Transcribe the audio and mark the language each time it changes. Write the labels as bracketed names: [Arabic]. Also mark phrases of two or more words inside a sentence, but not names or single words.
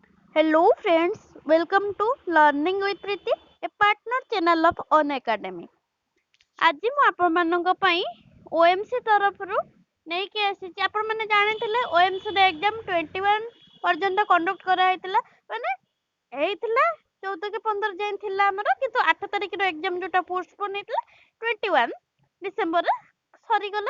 [English] Hello friends, welcome to Learning with Priti, a partner channel of ONACADEMY. [Odia] ଆଜି ମୁଁ ଆପଣମାନଙ୍କ ପାଇଁ OMC ତରଫରୁ ନେଇକି ଆସିଛି। ଆପଣମାନେ ଜାଣିଥିଲେ OMC ର ଏକ୍ଜାମ 21 ପର୍ଯ୍ୟନ୍ତ କଣ୍ଡକ୍ଟ କରାଯାଇଥିଲା। ମାନେ ହେଇଥିଲା 14 କି 15 ଯାଏଁ ଥିଲା ଆମର, କିନ୍ତୁ 8 ତାରିଖର ଏକ୍ଜାମ ଯୋଉଟା ପୋଷ୍ଟପୋନ୍ ହେଇଥିଲା 21 ଡିସେମ୍ବରରେ ସରିଗଲା।